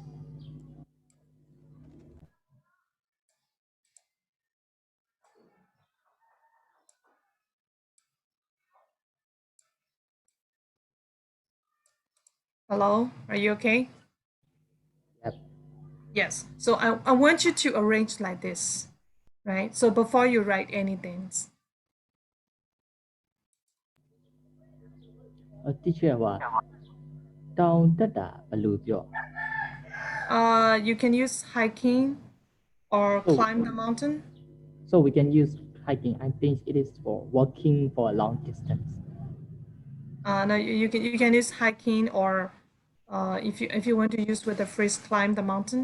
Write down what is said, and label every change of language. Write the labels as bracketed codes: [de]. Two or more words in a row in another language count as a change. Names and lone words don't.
[en] Hello, are you okay? Yep. Yes, so I want you to arrange like this, right? So before you write anything, [my] Teacher ว่าတောင်တက်တာဘယ်လိုပြော [en] you can use hiking or Oh. climb the mountain. So we can use hiking. I think it is for walking for a long distance. No, you can use hiking, or if you want to use with the phrase climb the mountain.